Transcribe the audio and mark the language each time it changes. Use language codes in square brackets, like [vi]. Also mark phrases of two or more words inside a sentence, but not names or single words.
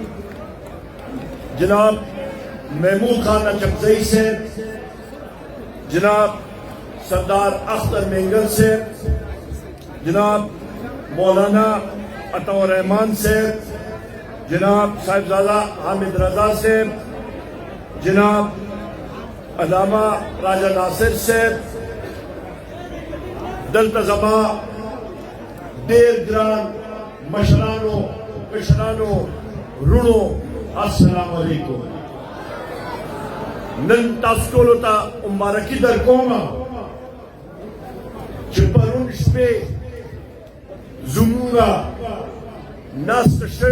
[ur] جناب محمود خان اچکزئی سے، جناب سردار اختر مینگل سے، جناب مولانا عطا الرحمان سے، جناب صاحبزادہ حامد رضا سے، جناب علامہ راجہ ناصر سے، [ps] دلتزمہ دیر گران مشرانو کشرانو رونو [ar] السلام علیکم۔ [ps] نن تاسو ټولو ته مبارکي درکوم چې پرون شپې زموږ ناسته شوې